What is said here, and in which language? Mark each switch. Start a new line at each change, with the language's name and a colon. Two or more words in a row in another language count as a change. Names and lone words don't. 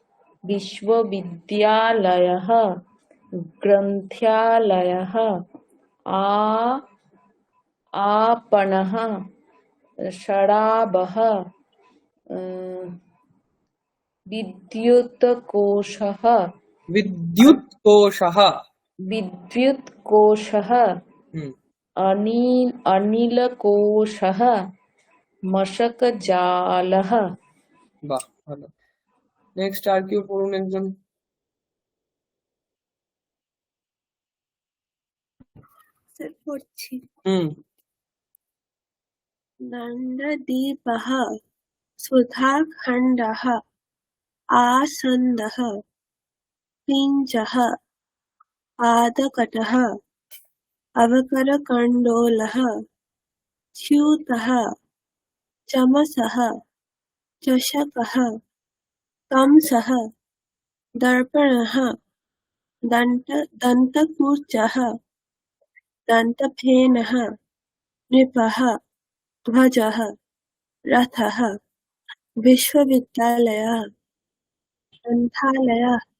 Sanskrit: विश्वविद्यालयः ग्रन्थालयः आ आपणः शराबः विद्युत्कोशः विद्युत कोशः। विद्युत्कोशः हम्म अनिलकोशः मशकजालः।
Bangla: বাহ, ভালো। নেক্সট আর কেউ পড়ুন একজন। স্যার পড়ছি। হুম
Sanskrit: नन्ददीपः सुधाखण्डः आसन्दः पिञ्जः पादकटः अवकरकण्डोलः स्यूतः चमसः चषकः कंसः दर्पणः दन्तकूचः दन्तफेनः नृपः ध्वजः रथः विश्वविद्यालयः ग्रन्थालयः